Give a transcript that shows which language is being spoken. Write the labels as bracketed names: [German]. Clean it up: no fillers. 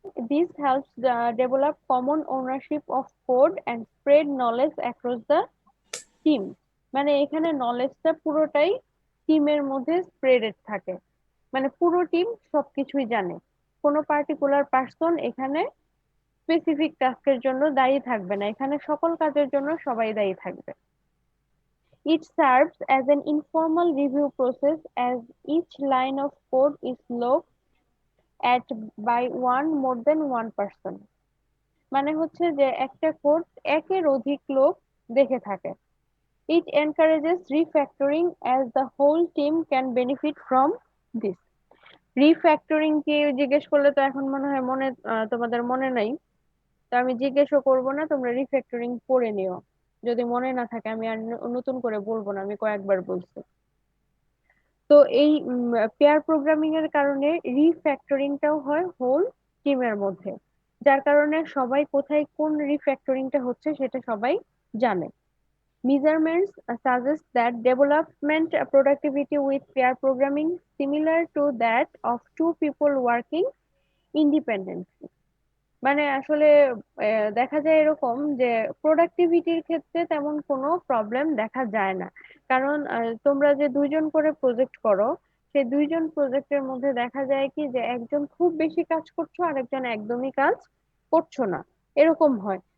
[English] This helps develop common ownership of code and spread knowledge across the team. [Bangla] মানে এখানে নলেজটা পুরোটাই টিমের মধ্যে স্প্রেডেড থাকে, মানে পুরো টিম সবকিছুই জানে। কোনো পার্টিকুলার পার্সন এখানে স্পেসিফিক টাস্কের জন্য দায়ী থাকবে না, এখানে সকল কাজের জন্য সবাই দায়ী থাকবে। [English] It serves as an informal review process as each line of code is looked at by one more than one person. [Bangla] মানে হচ্ছে যে একটা কোড একের অধিক লোক দেখে থাকে। [English] It encourages refactoring as the whole team can benefit from this. [Bangla] Refactoring কি জিজ্ঞেস করলে তো এখন মনে হয় তোমাদের মনে নাই। তো আমি জিজ্ঞেসও করবো না, তোমরা রিফ্যাক্টরিং পড়ে নিও। যদি মনে না থাকে আমি আর নতুন করে বলবো না, আমি কয়েকবার বলছি। তো এই পেয়ার প্রোগ্রামিং এর কারণে রিফ্যাক্টরিংটাও হয় হোল টিমের মধ্যে, যার কারণে সবাই কোথায় কোন রিফ্যাক্টরিংটা হচ্ছে সেটা সবাই জানে। [English] Measurements suggest that development productivity with pair programming similar to that of two people working independently. [Bangla] মানে আসলে দেখা যায় এরকম যে প্রোডাক্টিভিটির ক্ষেত্রে তেমন কোনো প্রবলেম দেখা যায় না। কারণ তোমরা যে দুইজন করে প্রজেক্ট করো, সেই দুইজন প্রজেক্টের মধ্যে দেখা যায় কি যে একজন খুব বেশি কাজ করছো আর একজন একদমই কাজ করছো না, এরকম হয়।